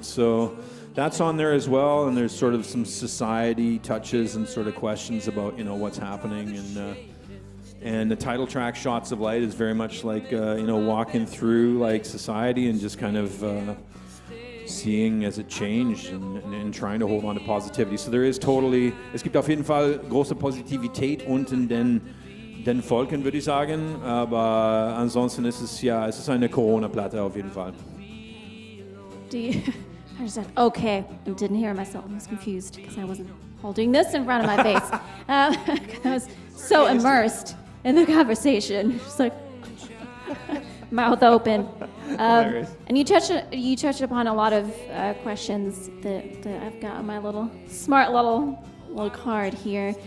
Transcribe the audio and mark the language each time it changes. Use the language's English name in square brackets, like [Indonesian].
[English] So that's on there as well, and there's sort of some society touches and sort of questions about what's happening, and the title track "Shots of Light" is very much like walking through like society and just kind of seeing as it changed and trying to hold on to positivity. So there is totally, [German] es gibt auf jeden Fall große Positivität unten den Volken, würde ich sagen, aber ansonsten ist es eine Corona-Platte auf jeden Fall. [English] I just said, okay. I didn't hear myself. I was confused because I wasn't holding this in front of my face. I was so immersed in the conversation. Just like, mouth open. And you touched upon a lot of questions that I've got on my little smart little card here.